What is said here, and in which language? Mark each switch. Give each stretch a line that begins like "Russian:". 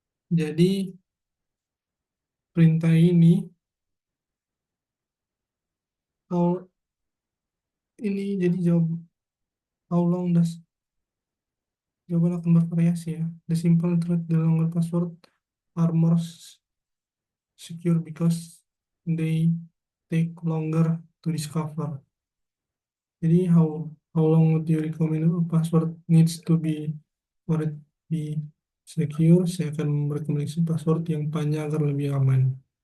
Indonesian: Jadi perintah ini how ini jadi how long does jawaban akan bervariasi ya.
English: The simple truth, the longer password are more secure because they take longer to discover. Jadi how long would you recommend a password needs to be for it be secure?
Indonesian: Saya akan merekomendasi password yang panjang agar lebih aman.